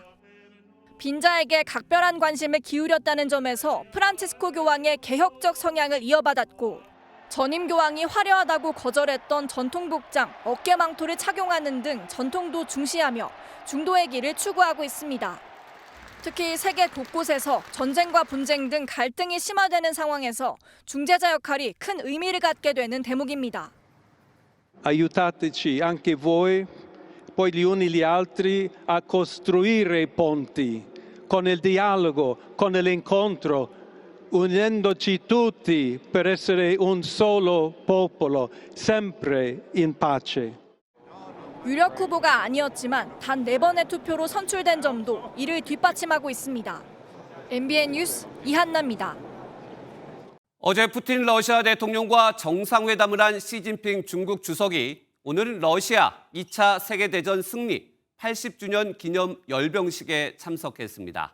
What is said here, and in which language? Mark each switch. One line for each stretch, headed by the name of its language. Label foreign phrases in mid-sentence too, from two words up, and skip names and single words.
Korean: 빈자에게 각별한 관심을 기울였다는 점에서 프란치스코 교황의 개혁적 성향을 이어받았고 전임 교황이 화려하다고 거절했던 전통 복장, 어깨망토를 착용하는 등 전통도 중시하며 중도의 길을 추구하고 있습니다. 특히 세계 곳곳에서 전쟁과 분쟁 등 갈등이 심화되는 상황에서 중재자 역할이 큰 의미를 갖게 되는 대목입니다.
Italian: Aiutateci anche voi, poi gli uni gli altri, a costruire i ponti, con il dialogo, con l'incontro, unendoci tutti per essere un solo popolo, sempre in pace.
Korean: 유력 후보가 아니었지만 단 4번의 투표로 선출된 점도 이를 뒷받침하고 있습니다. MBN 뉴스 이한나입니다. 어제 푸틴 러시아 대통령과 정상회담을 한 시진핑 중국 주석이 오늘 러시아 2차 세계대전 승리 80주년 기념 열병식에 참석했습니다.